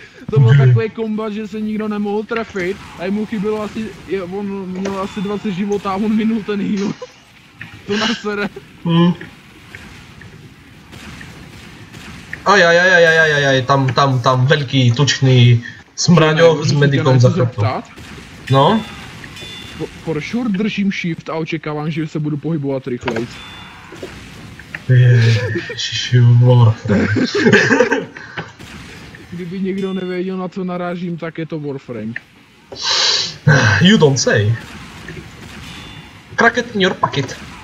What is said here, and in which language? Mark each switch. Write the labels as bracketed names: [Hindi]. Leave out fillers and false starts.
[Czech] To byl takový kombat, že se nikdo nemohl trefit a mu chybilo asi, on měl asi 20 života a on minul ten heal. To nasere. [Slovak] Ajajajajajajaj, tam veľký tučný smraďoch s medikom za chrbtom. [Czech] No? [English] For sure [Czech] držím shift a očekávám, že se budu pohybovat rychlejc. Ježišivor. Kdyby někdo nevěděl, na co narážím, tak je to Warframe. [English] You don't say. Crack in your pocket.